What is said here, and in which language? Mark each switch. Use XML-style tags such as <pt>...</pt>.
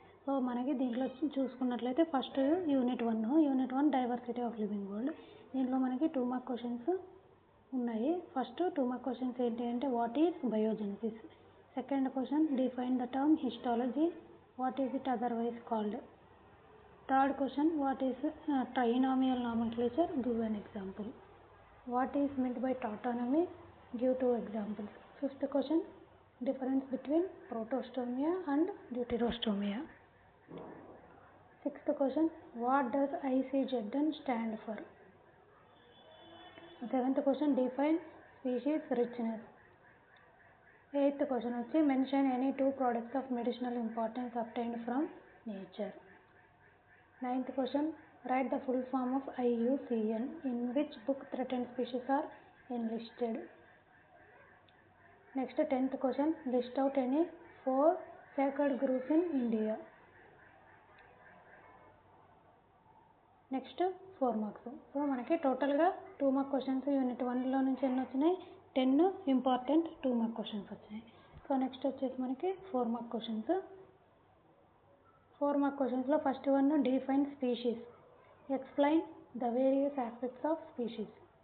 <te>So మనకి దీంట్లో చూసుకున్నట్లయితే first unit 1 diversity of living world. దీంట్లో మనకి 2 మార్క్ క్వశ్చన్స్ ఉన్నాయి. ఫస్ట్ 2 మార్క్ క్వశ్చన్స్ ఏంటి అంటే</te> <en>What is biogenesis. Second question define the term histology, what is it otherwise called. Third question, what is trinomial nomenclature, give an example. What is meant by tautonymy, give 2 examples. Fifth question, difference between protostomia and deuterostomia. Sixth question, what does ICZN stand for. Seventh question, define species richness. Eighth question, mention any 2 products of medicinal importance obtained from nature. Ninth question, write the full form of IUCN. In which book threatened species are enlisted. Next 10th question, list out any 4 sacred groves in India. Next 4 marks.</en> <te>So మనకి టోటల్గా 2 mark questions unit 1లో నుంచి ఎన్ని వచ్చినాయి, 10 important 2 mark questions వచ్చినాయి. So next వచ్చేసి మనకి 4 mark questions. 4 mark క్వశ్చన్స్లో first one</te> <en>Define species, explain the various aspects of species.</en>